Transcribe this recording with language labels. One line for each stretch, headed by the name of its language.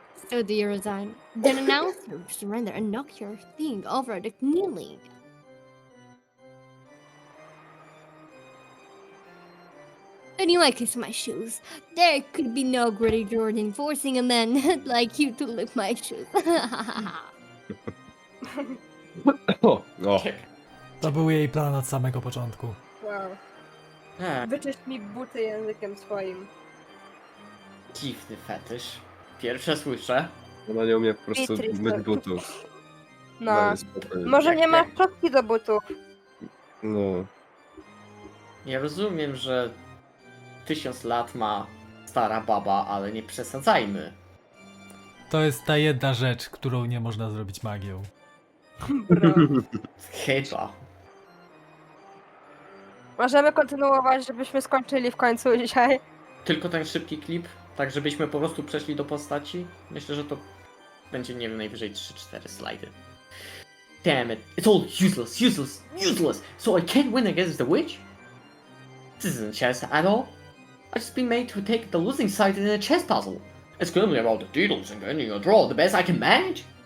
English: So do you resign? Then announce your surrender and knock your king over the kneeling. Anyway, kiss my shoes. There could be no greater joy than forcing a man like you to lick my shoes.
Polish: O, To był jej plan od samego początku. Wow. Ah, Wyczyść mi buty językiem swoim. dziwny fetysz. Pierwsze słyszę. ona nie umie po prostu Beatrice. myć butów. No. Daj spokój. Może nie masz szczotki do butów. No. Ja rozumiem, że 1000 lat ma stara baba, ale nie przesadzajmy. To jest ta jedna rzecz, którą nie można zrobić magią. Bro. Chyba. Możemy kontynuować, żebyśmy skończyli w końcu dzisiaj. Tylko ten szybki klip, tak żebyśmy po prostu przeszli do postaci. Myślę, że to będzie, nie wiem, najwyżej 3-4 slajdy.
English: Damn it, it's all useless! So I can't win against the witch? This isn't chess at all. I've just been made to take the losing side in a chess puzzle. It's gonna be about the details and getting a draw the best I can manage.